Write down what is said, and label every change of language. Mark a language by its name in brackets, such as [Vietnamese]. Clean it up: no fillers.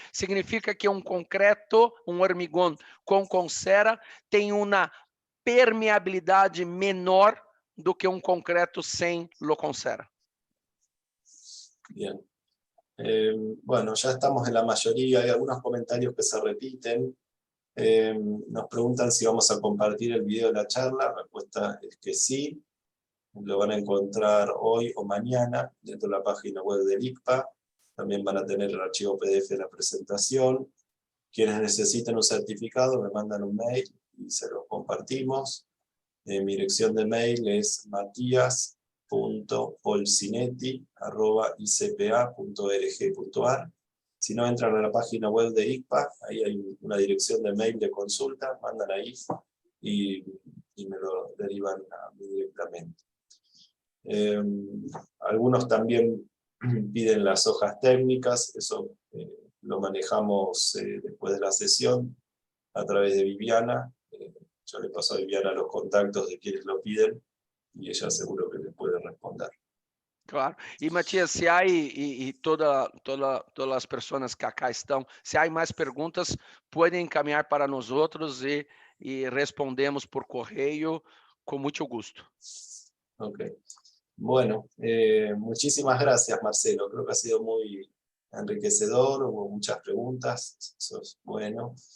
[Portuguese] Significa que concreto, hormigón com Concera tem uma permeabilidade menor do que concreto sem [Spanish] lo [Portuguese] Concera. [Spanish] Bien. Bueno, ya estamos en la mayoría, hay algunos comentarios que se repiten. Nos preguntan si vamos a compartir el video de la charla. La respuesta es que sí. Lo van a encontrar hoy o mañana dentro de la página web del ICPA. También van a tener el archivo PDF de la presentación. Quienes necesiten un certificado me mandan un mail y se los compartimos. Mi dirección de mail es matias.polsinetti@icpa.org.ar. Si no, entran a la página web de ICPA, ahí hay una dirección de mail de consulta, mandan ahí y me lo derivan a mí directamente. Algunos también piden las hojas técnicas, eso lo manejamos después de la sesión a través de Viviana. Yo le paso a Viviana los contactos de quienes lo piden y ella seguro que les puede responder. Claro. [Portuguese] E, Matias, se há, e todas as pessoas que acá estão, se há mais perguntas, podem encaminhar para nós outros e respondemos por correio com muito gosto. [English] Ok. [Spanish] Bueno, muchísimas gracias, Marcelo. Creo que ha sido muy enriquecedor, hubo muchas preguntas, eso es bueno.